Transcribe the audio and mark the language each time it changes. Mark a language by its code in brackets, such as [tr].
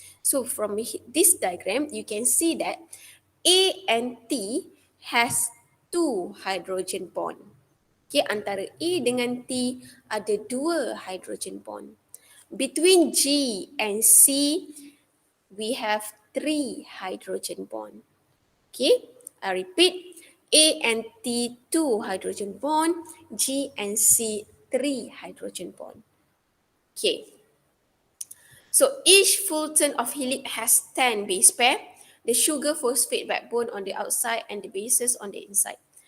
[en] So from this diagram, you can see that A and T has two hydrogen bond. [ms] Okay, antara A dengan T ada dua hydrogen bond. [en] Between G and C, we have three hydrogen bond. Okay, I repeat, A and T, two hydrogen bond, G and C, three hydrogen bond. Okay, so each Fulton of helix has 10 base pair, the sugar phosphate backbone on the outside and the bases on the inside.